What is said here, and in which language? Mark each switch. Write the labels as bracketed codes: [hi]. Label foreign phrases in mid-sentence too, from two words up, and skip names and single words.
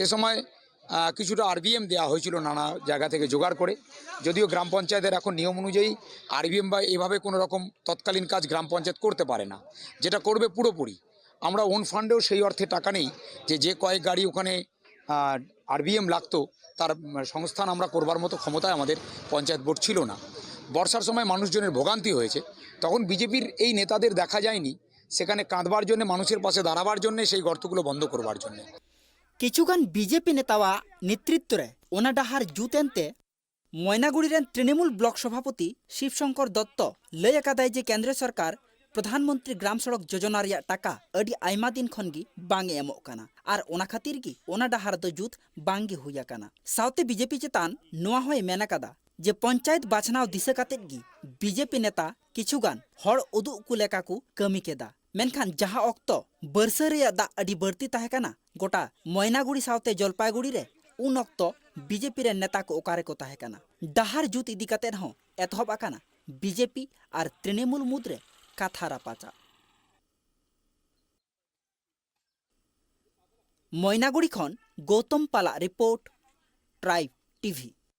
[bn] সময় কিছুটা আরবিএম দেওয়া হয়েছিল নানা জায়গা থেকে জোগাড় করে যদিও গ্রাম পঞ্চায়েতের এখন নিয়ম অনুযায়ী আরবিএম বা এভাবে কোনো রকম তৎকালীন কাজ গ্রাম পঞ্চায়েত করতে পারে না যেটা করবে পুরোপুরি আমরা [en] own fund [bn] সেই অর্থে টাকা নেই যে কয়েক গাড়ি ওখানে আরবিএম লাগতো তার সংস্থান আমরা করবার মতো ক্ষমতায় আমাদের পঞ্চায়েত বোর্ড ছিল না বর্ষার সময় মানুষজনের ভোগান্তি হয়েছে তখন বিজেপির এই নেতাদের দেখা যায়নি সেখানে কাঁদবার জন্য মানুষের পাশে দাঁড়াবার জন্য সেই গর্তগুলো বন্ধ করবার জন্য [sat] किछुगान बीजेपी नेतावा नेतृत्व रे ओना डाहार जुतेनते मयनागुड़ी रेन तृणमूल ब्लॉक सभापति शिवशंकर दत्त लय अकादाय जे केंद्र सरकार प्रधानमंत्री ग्राम सड़क योजना रिया टाका अडी आयमा दिन खनगी बांगे एमोग काना आर ओना खातिर गी ओना डाहार दो जुत बांगे हुया काना साउते बीजेपी चेतान नोआ होय मेना कादा जे पंचायत बाछनाव दिशा कातेत गी बीजेपी नेता किछुगान हर उदु को लेका को कमी केदा मेनखान जहां ऑक्तो बरसा रिया दा अडी बढ़ती ताहेकाना गोटा मयनागुड़ी सावते जलपाईगुड़ी रे उन ऑक्तो बीजेपी रे नेता को ओकारे को ताहेकाना डाहार जुत इदी काते रहो एतहब आकाना बीजेपी आर तृणमूल मुद्रे काथा रापाचा मयनागुड़ी खन गौतम पाला रिपोर्ट ट्राइब टीवी।